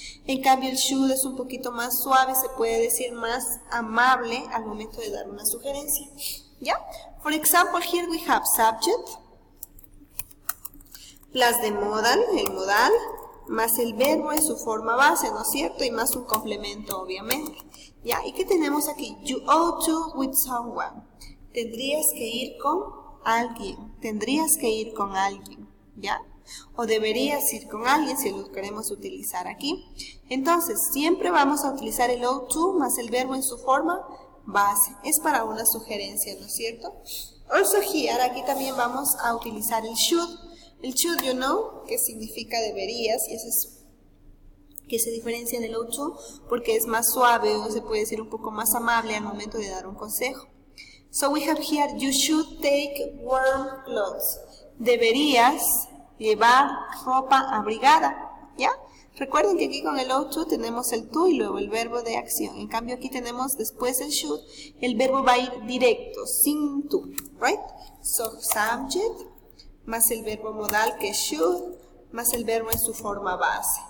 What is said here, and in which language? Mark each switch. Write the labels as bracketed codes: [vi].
[es] En cambio el should es un poquito más suave, se puede decir más amable al momento de dar una sugerencia. ¿Ya? [en] For example, here we have subject, plus the modal, [es] el modal, más el verbo en su forma base, ¿no es cierto? Y más un complemento, obviamente. ¿Ya? ¿Y qué tenemos aquí? [en] You ought to with someone. [es] Tendrías que ir con alguien. Tendrías que ir con alguien. ¿Ya? O deberías ir con alguien si lo queremos utilizar aquí. Entonces, siempre vamos a utilizar el ought to más el verbo en su forma base. Es para una sugerencia, ¿no es cierto? [en] Also here, [es] aquí también vamos a utilizar el should. El should, you know, que significa deberías, y eso es que se diferencia del ought to porque es más suave o se puede decir un poco más amable al momento de dar un consejo. [en] So we have here, you should take warm clothes. [es] Deberías llevar ropa abrigada, ¿ya? Recuerden que aquí con el ought to tenemos el to y luego el verbo de acción. En cambio aquí tenemos después el should, el verbo va a ir directo, sin to, right? So subject más el verbo modal que should, más el verbo en su forma base.